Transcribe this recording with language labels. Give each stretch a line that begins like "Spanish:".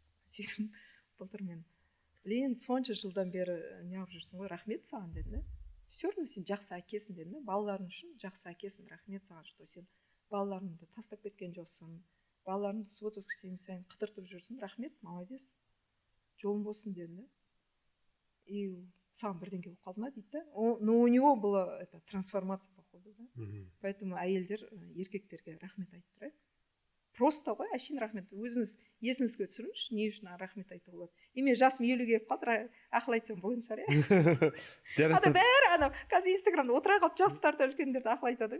Kazakh: Сөйтіп былтыр мен, блин, сонша жылдан бері неғып жүрсің ғой, рахмет саған дедім да. Все равно сен жақсы әкесің дедім да. Балаларың үшін жақсы әкесің, рахмет саған, что сен балаларыңды тастап кеткен жоқсың. Балаларыңды суббота воскресенье сайын қыдыртып жүрсің, рахмет, молодец, жолың болсын дедім да. И саған бірдеңке болып қалды ма дейді да.
Russian: Но у него была трансформация походу да.
Kazakh: Поэтому әйелдер еркектерге рахмет айтып тұрайық. Просто ғой, әшейін рахмет. Өзіңіз есіңізге түсіріңізші, не үшін рахмет айтуға болады. И мен жасым 50-ге келіп қалды, ақыл айтсам болатын шығар, иә. Ада бәрі ана қазір инстаграмда отыра қалып жастарды үлкендерді ақыл айтады.